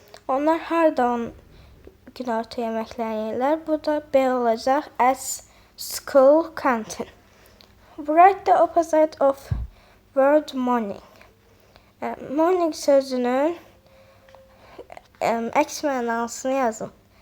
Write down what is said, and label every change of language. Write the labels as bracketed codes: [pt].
[az] Onlar harda günorta yeməklərini yeyirlər? Bu da B olacaq. [en] At school canteen. Write the opposite of word morning. [az] Morning sözünün əks mənasını yazın.